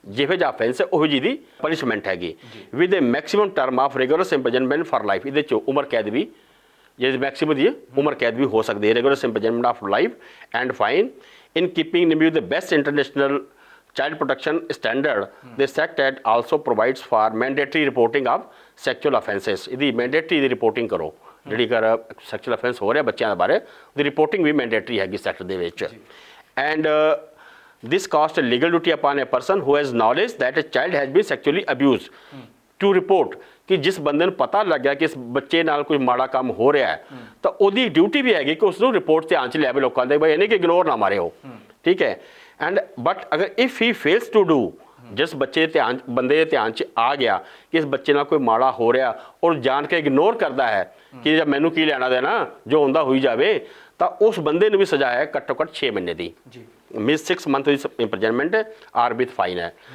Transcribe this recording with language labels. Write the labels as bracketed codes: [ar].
[pa] ਜਿਹੋ ਜਿਹਾ ਅਫੈਂਸ ਹੈ ਉਹੋ ਜਿਹੀ ਦੀ ਪਨਿਸ਼ਮੈਂਟ ਹੈਗੀ [en] With a maximum term of rigorous imprisonment for life. [pa] ਇਹਦੇ 'ਚ ਉਮਰ ਕੈਦ ਵੀ ਜਿਹਦੀ ਮੈਕਸੀਮਮ ਦੀ ਉਮਰ ਕੈਦ ਵੀ ਹੋ ਸਕਦੀ ਹੈ, [en] Rigorous imprisonment of life and fine in keeping with the best international child protection standard. This act also provides for mandatory reporting of sexual offences। [pa] ਇਹਦੀ ਮੈਂਡੇਟਰੀ ਦੀ ਰਿਪੋਰਟਿੰਗ ਕਰੋ, ਜਿਹੜੀ ਕਰ ਸੈਕਸ਼ੂਅਲ ਅਫੈਂਸ ਹੋ ਰਿਹਾ ਬੱਚਿਆਂ ਦੇ ਬਾਰੇ ਉਹਦੀ ਰਿਪੋਰਟਿੰਗ ਵੀ ਮੈਂਡੇਟਰੀ ਹੈਗੀ ਸੈਕਟ ਦੇ ਵਿੱਚ। [en] and this casts a legal duty upon a person who has knowledge that a child has been sexually abused to report [pa] ਕਿ ਜਿਸ ਬੰਦੇ ਨੂੰ ਪਤਾ ਲੱਗਿਆ ਕਿ ਇਸ ਬੱਚੇ ਨਾਲ ਕੋਈ ਮਾੜਾ ਕੰਮ ਹੋ ਰਿਹਾ ਹੈ ਤਾਂ ਉਹਦੀ ਡਿਊਟੀ ਵੀ ਹੈਗੀ ਕਿ ਉਸ ਨੂੰ ਰਿਪੋਰਟ ਧਿਆਨ 'ਚ ਲਿਆਵੇ ਲੋਕਾਂ ਦੇ, ਬਈ ਇਹ ਨਹੀਂ ਕਿ ਇਗਨੋਰ ਨਾ ਮਾਰੇ ਉਹ, ਠੀਕ ਹੈ। ਐਂਡ ਬਟ ਅਗਰ [en] if he fails to do, [pa] ਜਿਸ ਬੱਚੇ ਧਿਆਨ ਬੰਦੇ ਦੇ ਧਿਆਨ 'ਚ ਆ ਗਿਆ ਕਿ ਇਸ ਬੱਚੇ ਨਾਲ ਕੋਈ ਮਾੜਾ ਹੋ ਰਿਹਾ ਔਰ ਜਾਣ ਕੇ ਇਗਨੋਰ ਕਰਦਾ ਹੈ ਕਿ ਜਾਂ ਮੈਨੂੰ ਕੀ ਲੈਣਾ ਦੇਣਾ, ਜੋ ਹੁੰਦਾ ਹੋਈ ਜਾਵੇ, ਤਾਂ ਉਸ ਬੰਦੇ ਨੂੰ ਵੀ ਸਜ਼ਾ ਹੈ ਘੱਟੋ ਘੱਟ 6 ਮਹੀਨੇ ਦੀ, means 6 month ਦੀ imprisonment are with fine ਹੈ।